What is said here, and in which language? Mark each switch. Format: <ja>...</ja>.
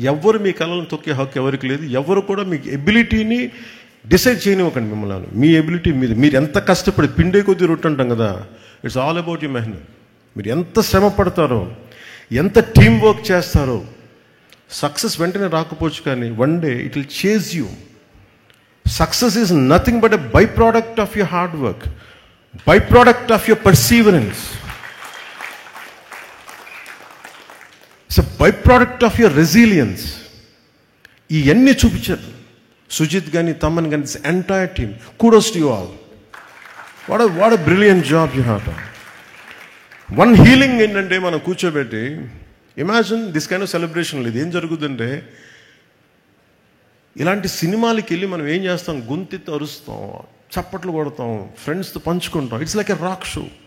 <te>ఎవరు మీ కళలను తొక్కే హక్కు ఎవరికి లేదు. ఎవరు కూడా మీ ఎబిలిటీని డిసైడ్ చేయనివ్వకండి మిమ్మల్ని. మీ ఎబిలిటీ మీద మీరు ఎంత కష్టపడి పిండే కొద్దీ రొట్టె అంటాం కదా,</te> <en>it's all about you</en> <te>మెహనత్. మీరు ఎంత శ్రమ పడతారో, ఎంత టీం వర్క్ చేస్తారో. సక్సెస్ వెంటనే రాకపోవచ్చు, కానీ</te> <en>One day it will chase you. Success is nothing but a byproduct of your hard work, byproduct of your perseverance. It's a byproduct of your resilience.</en> <te>ఇవన్నీ చూపించారు సుజిత్ కానీ తమ్మన్ కానీ,</te> <en>This entire team. kudos to you all. What a brilliant job you have done. One healing</en> <te>ఏంటంటే మనం కూర్చోబెట్టి</te> <en>Imagine this kind of celebration.</en> <te>లేదు ఏం జరుగుతుందంటే, ఇలాంటి సినిమాలకి వెళ్ళి మనం ఏం చేస్తాం, గొంతెత్తి అరుస్తాం, చప్పట్లు కొడతాం, ఫ్రెండ్స్తో పంచుకుంటాం.</te> <en>It's like a rock show.</en>